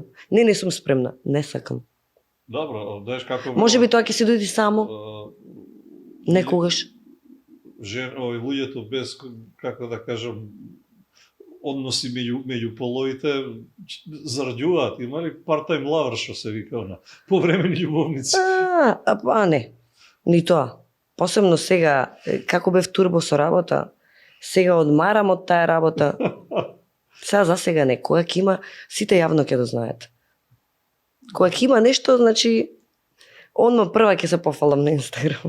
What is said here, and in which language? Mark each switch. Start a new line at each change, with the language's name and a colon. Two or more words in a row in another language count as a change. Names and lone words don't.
Macedonian: Не сум спремна. Не сакам. Добро, знаеш како... Може би тоа ќе се дојде само. Некогаш. Луѓето без, како да кажам, односи меѓу половите зараѓуваат. Има ли
English: part-time lover,
Macedonian: што се вика она? Повремени љубовници. Не. Ни тоа. Посебно сега, како бев турбо со работа, сега одмарам од таа работа. Сега за сега не. Која ќе има, сите јавно ќе да знаат. Која ќе има нешто, значи, одма прва ќе се пофалам на Инстаграм.